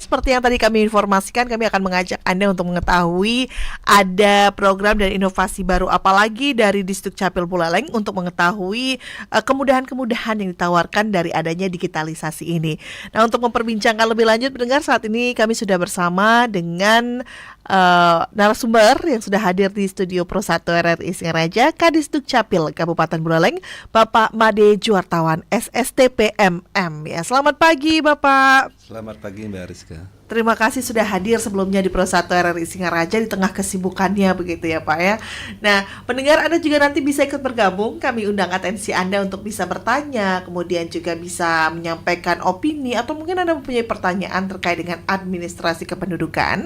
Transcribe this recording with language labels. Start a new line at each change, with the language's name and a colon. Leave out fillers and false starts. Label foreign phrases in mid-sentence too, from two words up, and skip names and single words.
Indonesian: Seperti yang tadi kami informasikan, kami akan mengajak Anda untuk mengetahui ada program dan inovasi baru apalagi dari Disduk Capil Buleleng untuk mengetahui kemudahan-kemudahan yang ditawarkan dari adanya digitalisasi ini. Nah, untuk memperbincangkan lebih lanjut, pendengar, saat ini kami sudah bersama dengan narasumber yang sudah hadir di studio Pro 1 RRI Singaraja, Kadisduk Capil Kabupaten Buleleng, Bapak Made Juartawan SSTPMM. Ya, selamat pagi Bapak. Selamat pagi Mbak Rizka. Terima kasih sudah hadir sebelumnya di Pro 1 RRI Singaraja di tengah kesibukannya begitu ya Pak ya. Nah, pendengar, Anda juga nanti bisa ikut bergabung. Kami undang atensi Anda untuk bisa bertanya, kemudian juga bisa menyampaikan opini atau mungkin Anda mempunyai pertanyaan terkait dengan administrasi kependudukan.